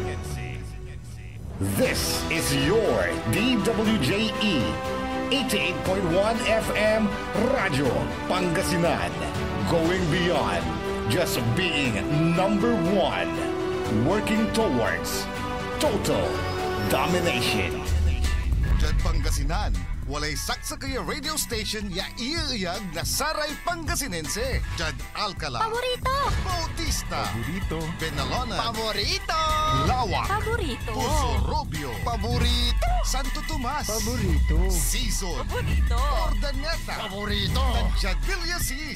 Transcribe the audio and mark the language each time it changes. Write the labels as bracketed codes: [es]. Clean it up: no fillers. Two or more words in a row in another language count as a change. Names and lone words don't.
[en] This is your DWJE 88.1 FM Radio Pangasinan, going beyond just being number one, working towards total domination. [pag] Diyan Pangasinan, walay saksakaya radio station ya iiyag na Saray Pangasinense. Diyan Alcala, Paborito! Bautista, Paborito. Benalona, Paborito! Lawa, Paborito! Puso Robio, Paborito, Santo Tomas, Paborito. Season, Paborito! Ordaneta, Paborito, Nandiyan Villasis,